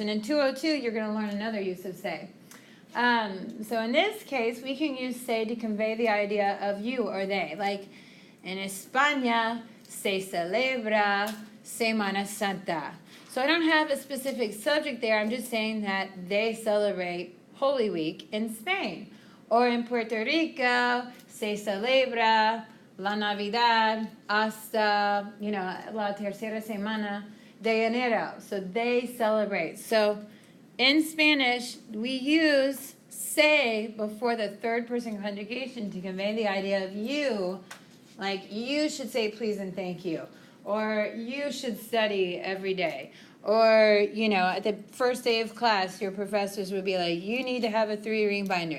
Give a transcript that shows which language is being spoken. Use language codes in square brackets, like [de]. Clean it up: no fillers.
[en] And in 202, you're going to learn another use of se. So in this case, we can use se to convey the idea of you or they. Like in [es] España, se celebra Semana Santa. [en] So I don't have a specific subject there. I'm just saying that they celebrate Holy Week in Spain. Or in [es] Puerto Rico, se celebra la Navidad hasta, la tercera semana de enero. [en] So they celebrate. So in Spanish, we use se before the third person conjugation to convey the idea of you. Like you should say please and thank you. Or you should study every day. Or, at the first day of class, your professors would be like, you need to have a 3-ring binder.